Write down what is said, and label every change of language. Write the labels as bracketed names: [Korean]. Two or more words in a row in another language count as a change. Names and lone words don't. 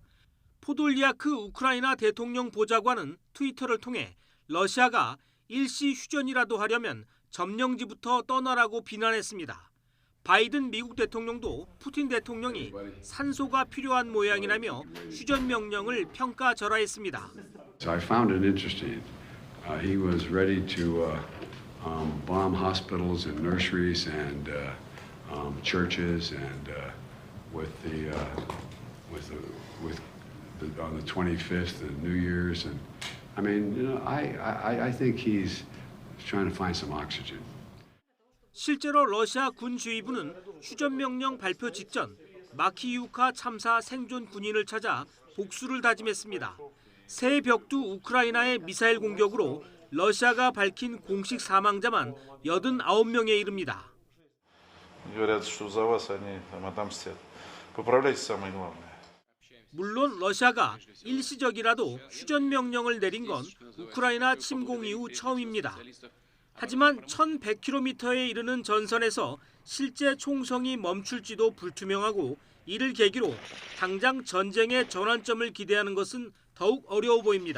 [Korean] 포돌리아크 우크라이나 대통령 보좌관은 트위터를 통해 러시아가 일시 휴전이라도 하려면 점령지부터 떠나라고 비난했습니다. 바이든 미국 대통령도 푸틴 대통령이 산소가 필요한 모양이라며 휴전 명령을 평가절하했습니다. [English] So I found it interesting. He was ready to bomb hospitals and nurseries and churches and on the 25th and New Year's and I mean, you know, I think he's trying to find some oxygen. [Korean] 실제로 러시아 군주의부는 휴전 명령 발표 직전 마키유카 참사 생존 군인을 찾아 복수를 다짐했습니다. 새 벽두 우크라이나의 미사일 공격으로 러시아가 밝힌 공식 사망자만 89명에 이릅니다. [Russian] Говорят, что за вас они там отомстят. Поправляйте самое главное. [Korean] 물론 러시아가 일시적이라도 휴전 명령을 내린 건 우크라이나 침공 이후 처음입니다. 하지만 1100km에 이르는 전선에서 실제 총성이 멈출지도 불투명하고 이를 계기로 당장 전쟁의 전환점을 기대하는 것은 더욱 어려워 보입니다.